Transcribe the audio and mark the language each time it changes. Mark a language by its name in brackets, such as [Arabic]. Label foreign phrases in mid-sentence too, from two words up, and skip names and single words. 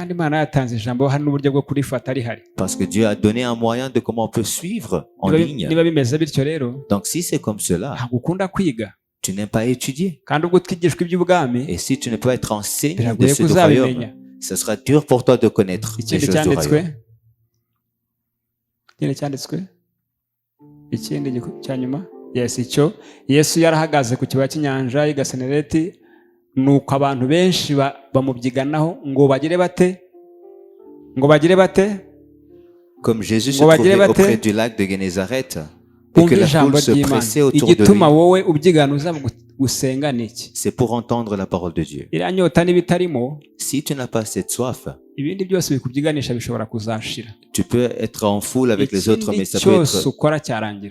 [French] Parce que Dieu a donné un moyen de comment on peut suivre en ligne. Donc si c'est comme cela, tu n'aimes pas étudier. Et si tu ne peux être enseigné de ce royaume, ce sera dur pour toi de connaître les choses du royaume. [Kinyarwanda] Yesu yarahagaze ku kibaya cy'inyanja y'i Genesaret, nuko abantu benshi bamubyiganaho ngo bagire bate. [French] Comme Jésus se trouvait auprès du lac de Génézareth et que la foule se pressait autour de lui. C'est pour entendre la parole de Dieu. Si tu n'as pas cette soif, tu peux être en foule avec les autres, mais ça peut être...